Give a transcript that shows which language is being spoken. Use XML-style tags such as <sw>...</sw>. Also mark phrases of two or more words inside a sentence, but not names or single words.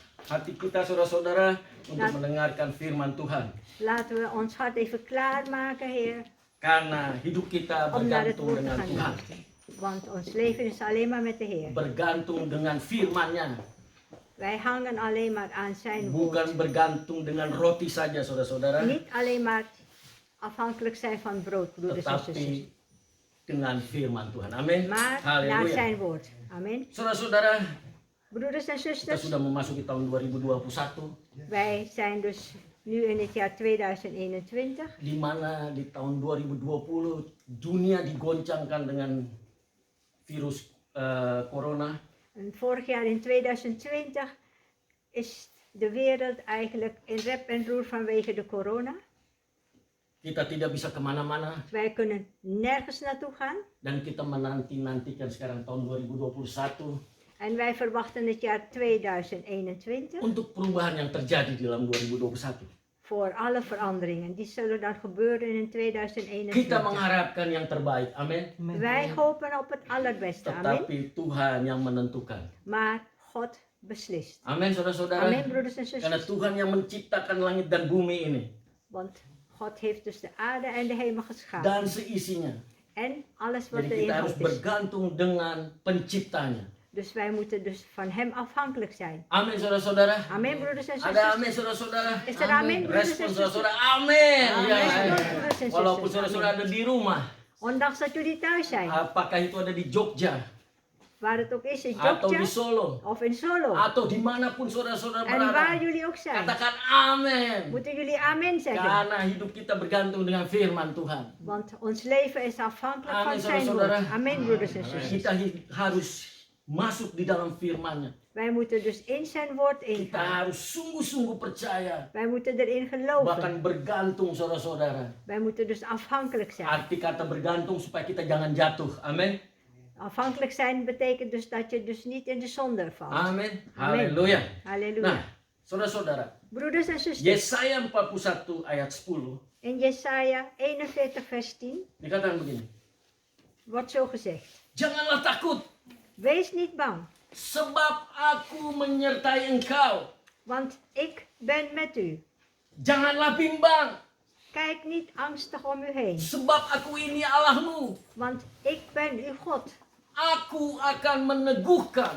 <id>hati kita saudara-saudara untuk Nah. mendengarkan firman Tuhan.</id> <nl>Laten we ons hart even klaarmaken, Heer,</nl> <id>Karena hidup kita</id> <nl>om naar het</nl> <id>bergantung</id> <nl>woord te</nl> <id>dengan</id> <nl>gaan</nl> <id>Tuhan.</id> <nl>luisteren. Want ons leven is alleen maar met de Heer.</nl> <id>Bergantung dengan firman-Nya.</id> <nl>Wij hangen alleen maar aan zijn</nl> <id>Bukan</id> <nl>woord.</nl> <id>bergantung dengan roti saja saudara-saudara.</id> <nl>Niet alleen maar afhankelijk zijn van brood, broeders en zusters.</nl> <id>Tetapi dengan firman Tuhan. Amin.</id> <nl>Maar naar</nl> <id>Haleluya.</id> <nl>zijn woord. Amen.</nl> <id>Saudara-saudara,</id> <nl>Broeders en</nl> <id>kita</id> <nl>zusters,</nl> <id>sudah memasuki tahun 2021.</id> <nl>wij zijn dus nu in het jaar 2021.</nl> <id>Di mana di tahun 2020 dunia digoncangkan dengan virus corona.</id> <nl>En vorig jaar in 2020 is de wereld eigenlijk in rep en roer vanwege de corona.</nl> <id>Kita tidak bisa kemana-mana</id> <nl>Wij kunnen nergens naartoe gaan.</nl> <id>dan kita menanti-nantikan sekarang tahun 2021</id> <nl>En wij verwachten het jaar 2021</nl> <id>untuk perubahan yang terjadi di dalam 2021.</id> <nl>voor alle veranderingen. Die zullen dan gebeuren in</nl> <id>Kita</id> <nl>2021.</nl> <id>mengharapkan yang terbaik. Amin.</id> <nl>Wij hopen op het allerbeste. Amen.</nl> <id>Tetapi Tuhan yang menentukan.</id> <nl>Maar God beslist.</nl> <id>Amin, saudara-saudara.</id> <nl>Amen, broeders en</nl> <id>Karena</id> <nl>zusters.</nl> <id>Tuhan yang menciptakan langit dan bumi ini</id> <nl>Want God heeft dus de aarde en de hemel geschapen.</nl> <id>dan seisinya.</id> <nl>En alles wat</nl> <id>Jadi kita</id> <nl>erin</nl> <id>harus</id> <nl>is.</nl> <id>bergantung dengan penciptanya.</id> <nl>Dus wij moeten dus van hem afhankelijk zijn.</nl> <id>Amin, saudara-saudara.</id> <nl>Amen, broeders en</nl> <id>Ada</id> <nl>zusters.</nl> <id>amin, saudara-saudara.</id> <nl>Is er amin, broeders en</nl> <id>Respon</id> <nl>zusters?</nl> <id>saudara-saudara, amin.</id> <nl>Amin,</nl> <id>Ya.</id> <nl>broeders en</nl> <id>Walaupun</id> <nl>zusters.</nl> <id>saudara-saudara ada di rumah,</id> <nl>Ondanks dat jullie thuis zijn,</nl> <id>apakah itu ada di Jogja</id> <nl>waar het ook is in</nl> <id>atau di</id> <nl>Jogja</nl> <id>Solo</id> <nl>of in Solo.</nl> <id>atau dimanapun saudara-saudara</id> <nl>En waar</nl> <id>berada,</id> <nl>jullie ook zijn,</nl> <id>katakan amin.</id> <nl>moeten jullie amen zeggen.</nl> <id>Karena hidup kita bergantung dengan firman Tuhan.</id> <nl>Want ons leven is afhankelijk</nl> <id>Amen,</id> <nl>van zijn woord.</nl> <id>saudara-saudara.</id> <nl>Amen, broeders en zusters.</nl> <id>Kita harus masuk di dalam firman-Nya.</id> <nl>Wij moeten dus in zijn woord</nl> <id>Kita</id> <nl>ingaan.</nl> <id>harus sungguh-sungguh percaya,</id> <nl>Wij moeten erin geloven.</nl> <id>bahkan bergantung saudara-saudara.</id> <nl>Wij moeten dus afhankelijk zijn.</nl> <id>Arti kata bergantung supaya kita jangan jatuh. Amin.</id> <nl>Afhankelijk zijn betekent dus dat je dus niet in de zonde valt. Amin.</nl> <id>Amin. Haleluya.</id> <nl>Halleluja.</nl> <id>Nah, saudara-saudara,</id> <nl>Broeders en zusters,</nl> <id>Yesaya 41 ayat 10</id> <nl>in Jesaja 41 vers 10</nl> <id>dikatakan begini.</id> <nl>wordt zo gezegd.</nl> <id>Janganlah takut,</id> <nl>Wees niet bang,</nl> <id>sebab aku menyertai engkau.</id> <nl>want ik ben met u.</nl> <id>Janganlah bimbang,</id> <nl>Kijk niet angstig om u heen,</nl> <id>sebab aku ini Allahmu.</id> <nl>want ik ben uw God.</nl> <id>Aku akan meneguhkan,</id>